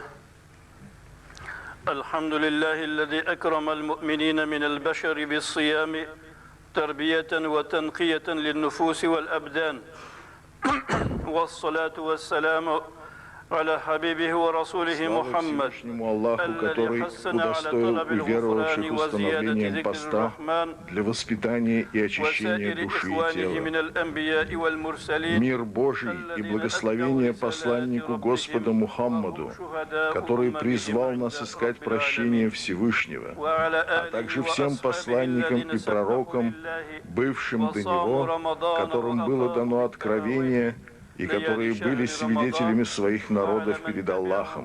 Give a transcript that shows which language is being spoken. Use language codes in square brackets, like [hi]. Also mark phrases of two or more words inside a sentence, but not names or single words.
[ar] الحمد لله الذي أكرم المؤمنين من البشر بالصيام تربية وتنقية للنفوس والأبدان. والصلاة والسلام على حبيبه ورسوله محمد Аллаху, [ru] который удостоил уверовавших установлением поста для воспитания и очищения души и тела. Мир Божий и благословение посланнику Господа Мухаммаду, который призвал нас искать прощения Всевышнего, а также всем посланникам и пророкам, бывшим до него, которым было дано откровение, и которые были свидетелями своих народов перед Аллахом.